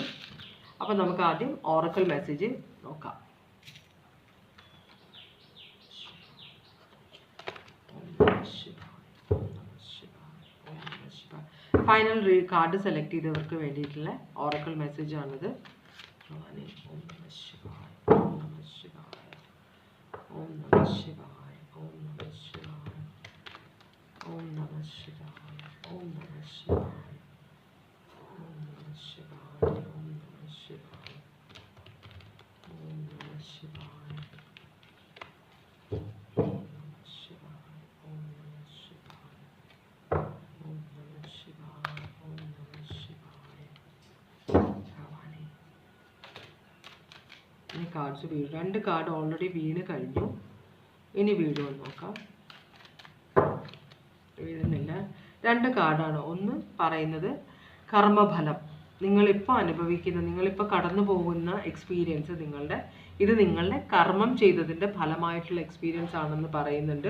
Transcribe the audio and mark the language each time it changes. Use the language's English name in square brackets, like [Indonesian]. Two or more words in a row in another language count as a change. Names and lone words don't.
[Malayalam] അപ്പോൾ നമുക്ക് ആദ്യം ഓറക്കൽ മെസ്സേജ് നോക്കാം. ഫൈനൽ കാർഡ് സെലക്ട് ചെയ്തവർക്ക് വേണ്ടിയിട്ടുള്ള ഓറക്കൽ മെസ്സേജാണിത്. [Sanskrit] ॐ नमः शिवाय, ॐ नमः शिवाय, ॐ नमः शिवाय, ॐ नमः शिवाय, ॐ नमः शिवाय, ॐ नमः शिवाय, ॐ नमः शिवाय, ॐ नमः शिवाय, ॐ नमः शिवाय, ॐ नमः शिवाय, ॐ नमः शिवाय. Bhavani. [Malayalam] ഇനി കാർഡ്സ് വീഴും. 2 കാർഡ് ഓൾറെഡി വീണ് കഴിഞ്ഞു. ഇനി വീഴുമോ നോക്കാം. വീഴുന്നില്ല. 2 കാർഡാണ്. ഒന്ന് പറയുന്നത് കർമ്മഫലം, നിങ്ങളിപ്പോൾ അനുഭവിക്കുന്ന, നിങ്ങളിപ്പോൾ കടന്നു പോകുന്ന എക്സ്പീരിയൻസ് ഇത് നിങ്ങളുടെ കർമ്മം ചെയ്തതിൻ്റെ ഫലമായിട്ടുള്ള എക്സ്പീരിയൻസ് ആണെന്ന് പറയുന്നുണ്ട്.